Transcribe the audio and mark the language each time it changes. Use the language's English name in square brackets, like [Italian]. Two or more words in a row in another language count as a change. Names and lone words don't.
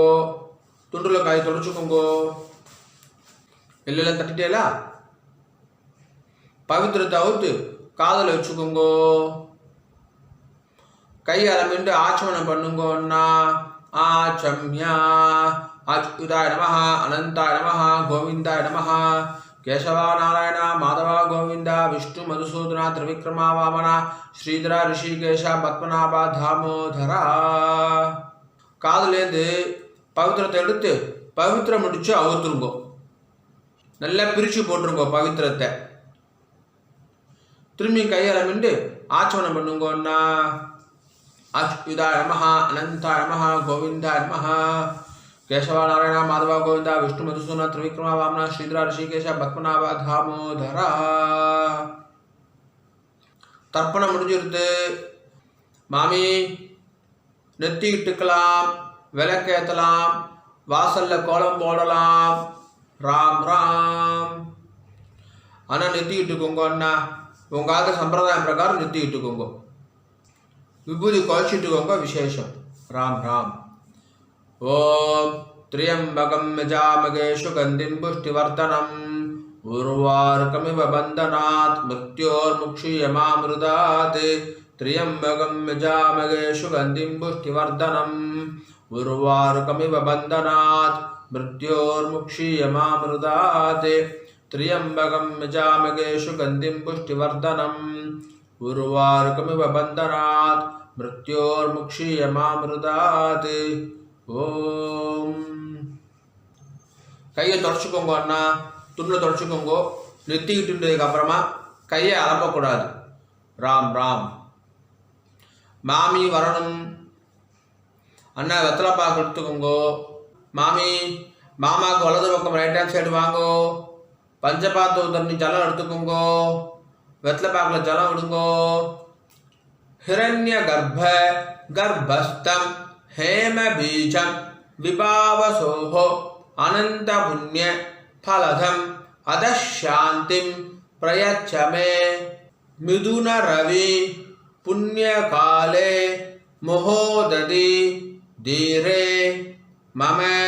[Tamil] துண்டுல கை தொடச்சுக்கோங்கோ. எல்லாம் தட்டிட்டேலா? பவித்திரத்தை அவுத்து காதல வச்சுக்கோங்கோ. கை ஆரம்பிட்டு ஆச்சமனம் பண்ணுங்கோன்னா. [Sanskrit] आचम्य अच्युताय नमः अनन्ताय नमः गोविन्दाय नमः केशवा नारायण माधव गोविंद विष्णु मधुसूदन त्रिविक्रमा वामन श्रीधर ऋषिकेश पद्मनाभ दामोदरा [Tamil] காதுலேருந்து பவித்திரத்தை எடுத்து பவித்திரம் முடிச்சு அவுத்துருங்கோ. [Sanskrit] நல்லா பிரித்து போட்டுருங்கோ பவித்திரத்தை. [Tamil] திரும்பி கையால் மிண்டு ஆச்சமனம் பண்ணுங்கோன்னா [Sanskrit] अच्युताय नमः अनन्ताय नमः गोविन्दाय नमः केशवा नारायण माधव गोविंद विष्णु मधुसूदन त्रिविक्रमा वामन श्रीधर ऋषिकेश पद्मनाभ दामोदरा [Tamil] தர்ப்பணம் முடிஞ்சிருது. மாமி நெத்தி இட்டுக்கலாம், விளக்கேற்றலாம், வாசல்ல கோலம் போடலாம். ராம் ராம். ஆனால் நெத்தி இட்டுக்கோங்க அண்ணா, உங்காத சம்பிரதாயம் பிரகாரம் நெத்தி இட்டுக்கோங்க. விபூதி குழச்சிட்டுக்கோங்க, விசேஷம். ராம் ராம். [Sanskrit] ஓம் त्र्यंबकं यजामहे सुगन्धिं पुष्टिवर्धनम् उर्वारुकमिव बन्धनात् मृत्योर्मुक्षीयमामृतात् त्र्यंबकं यजामहे सुगन्धिं पुष्टिवर्धनम् उर्वारुकमिव बन्धनात् मृत्योर्मुक्षीयमामृतात् त्र्यंबकं यजामहे सुगन्धिं पुष्टिवर्धनम् उर्वारुकमिव बन्धनात् मृत्योर्मुक्षीयमामृतात् ஓம். [Tamil] கையை தொடச்சிக்கோங்க அண்ணா, துணில் தொடச்சிக்கோங்க. நெத்திக்கிட்டுன்றதுக்கு அப்புறமா கையை அலம்பக்கூடாது. ராம் ராம். மாமி வரணும் அண்ணா, வெத்தலைப்பாக்கு எடுத்துக்கோங்க. மாமி மாமாவுக்கு வலது பக்கம் [English] right hand side [Tamil] வாங்கோ. பஞ்சபாத்து தண்ணி ஜலம் எடுத்துக்கோங்க. வெத்தலைப்பாக்கில் ஜலம் விடுங்கோ. [Sanskrit] हिरण्य गर्भ गर्भस्थं हेम बीजं विभावसोहो अनंत पुण्य फलधम अदशांतिं प्रयच्छ मे मिथुन रवि पुण्य काले महोदधि धीरे मम